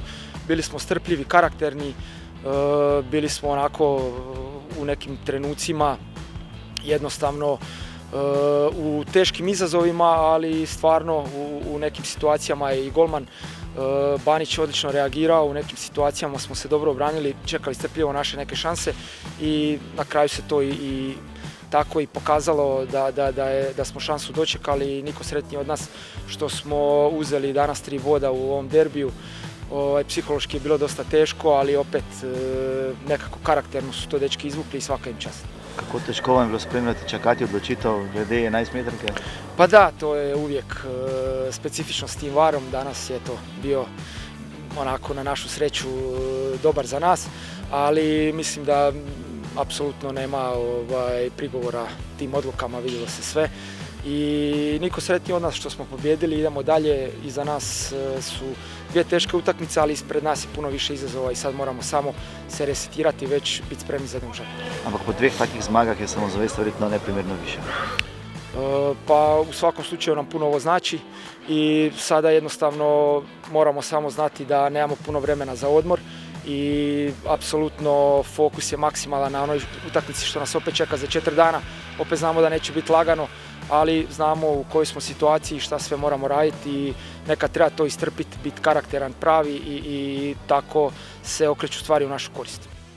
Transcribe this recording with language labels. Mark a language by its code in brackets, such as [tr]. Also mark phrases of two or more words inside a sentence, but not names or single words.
[hr] Bili smo strpljivi, karakterni, bili smo onako u nekim trenucima jednostavno u teškim izazovima, ali stvarno u nekim situacijama je i golman Banić odlično reagirao, u nekim situacijama smo se dobro obranili, čekali strpljivo naše neke šanse i na kraju se to i tako i pokazalo da smo šansu dočekali i niko sretniji od nas što smo uzeli danas 3 boda u ovom derbiju. Psihološki je bilo dosta teško, ali opet nekako karakterno su to dečki izvukli i svaka im čast. [sl] Kako težko vam je bilo spremljati, čakati odločitev glede 11-metranke? [hr] Pa da, to je uvijek specifično s tim varom. Danas je to bio onako na našu sreću dobar za nas, ali mislim da apsolutno nema prigovora tim odlukama, vidjelo se sve. I niko sretniji od nas što smo pobjedili, idemo dalje, iza nas su 2 teške utakmice, ali ispred nas je puno više izazova i sad moramo samo se resetirati i već biti spremni za domžal. [sl] Ampak po 2 takih zmagah je samozavest verjetno neprimjerno više. [hr] Pa u svakom slučaju nam puno ovo znači i sada jednostavno moramo samo znati da nemamo puno vremena za odmor i apsolutno fokus je maksimalan na onoj utakmici što nas opet čeka za 4 dana. Opet znamo da neće biti lagano, ali znamo u kojoj smo situaciji i šta sve moramo raditi i nekad treba to istrpiti, biti karakteran, pravi i tako se okreću stvari u našu korist.